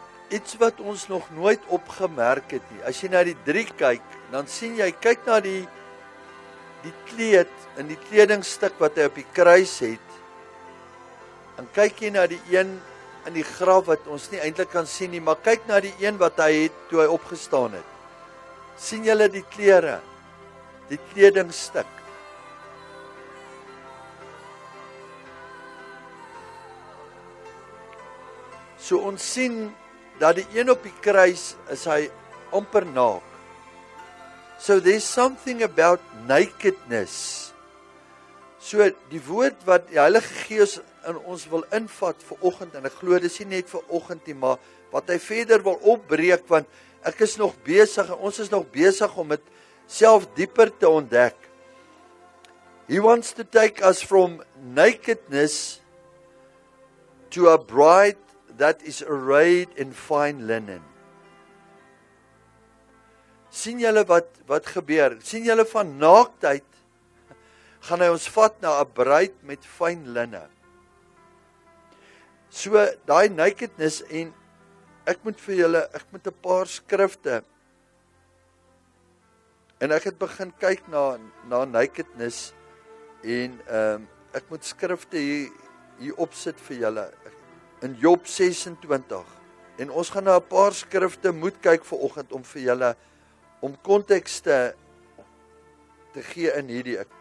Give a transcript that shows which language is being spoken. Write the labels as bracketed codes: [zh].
[af] Iets wat ons nog nooit opgemerk het nie. As jy na die 3 kyk, dan sien jy, kyk na die kleed en die kledingstuk wat hy op die kruis het. En kyk jy na die een in die graf wat ons nie eintlik kan sien nie, maar kyk na die een wat hy het toe hy opgestaan het. Sien julle die klere, die kledingstuk? So ons sien dat die een op die kruis is hy amper naak. [en] So there's something about nakedness. [af] So die woord wat die Heilige Gees in ons wil invat vir oggend, en ek glo dis nie net vir oggend nie, maar wat hy verder wil opbreek, want ek is nog besig en ons is nog besig om dit self dieper te ontdek. [en] He wants to take us from nakedness to a bride that is arrayed in fine linen. [af] Sien julle wat gebeur? Sien julle van naaktheid gaan hy ons vat na 'n bruid met fyn linne. So daai nakedness, en ek moet 'n paar skrifte, en ek het begin kyk na nakedness, en ek moet skrifte hier opsit vir julle in Job 26, en ons gaan na 'n paar skrifte moet kyk vir oggend om vir julle om konteks te gee in hierdie.